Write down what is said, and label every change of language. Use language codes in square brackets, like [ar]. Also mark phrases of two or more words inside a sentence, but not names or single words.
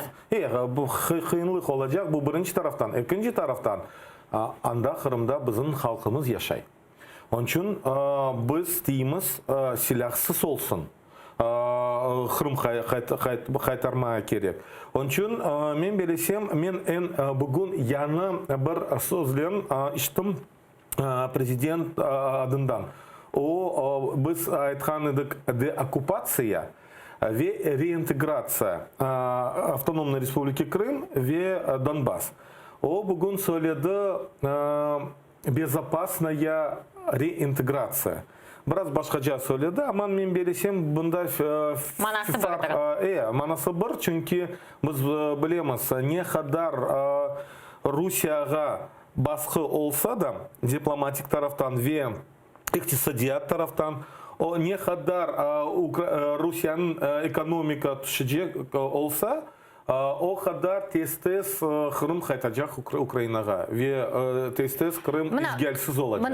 [crh] Bu kıyınlık olacak bu birinci taraftan. İkinci taraftan anda Kırım'da bizim halkımız yaşay. Onun için biz deyimiz silahsız olsun. Kırım kaytarmaya gerek. Onun için men bilesem, men bugün yana bir sözlerini işittim Prezident adından. O biz aytkan edik deokupasiya ve reintegratsiya [ru] Автономной Республики Крым [crh] ve Donbass. O bugün söyledi [ru] безопасная реинтеграция. [crh] Biraz başkaca söyledi ama men bilesem bunda manası bir çünkü biz bilemiz ne kadar Rusya'ya baskı olsa da diplomatik taraftan ve iktisadiyat taraftan o ne kadar Rusya'nın ekonomika düşecek olsa o kadar tez Kırım kaytacak Ukrayna'ya ve tez Kırım izgalsiz olacak.